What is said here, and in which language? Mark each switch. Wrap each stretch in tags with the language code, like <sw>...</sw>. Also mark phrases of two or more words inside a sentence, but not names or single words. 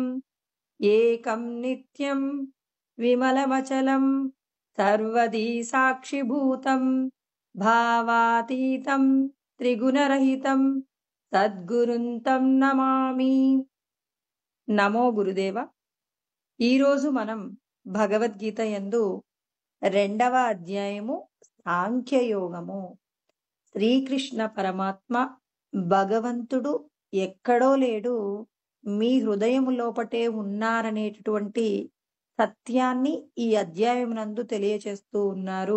<sa>एकं नित्यं विमलमचलं सर्वदी साक्षिभूतं भावातीतं त्रिगुणरहितं సద్గురుం తం నమామి. నమో గురుదేవ.</sa> <te>ఈరోజు మనం భగవద్గీత యందు 2వ అధ్యాయము సాంఖ్యయోగము. శ్రీకృష్ణ పరమాత్మ భగవంతుడు ఎక్కడో లేడు, మీ హృదయము లోపటే ఉన్నారనేటటువంటి సత్యాన్ని ఈ అధ్యాయం నందు తెలియచేస్తూ ఉన్నారు.</te>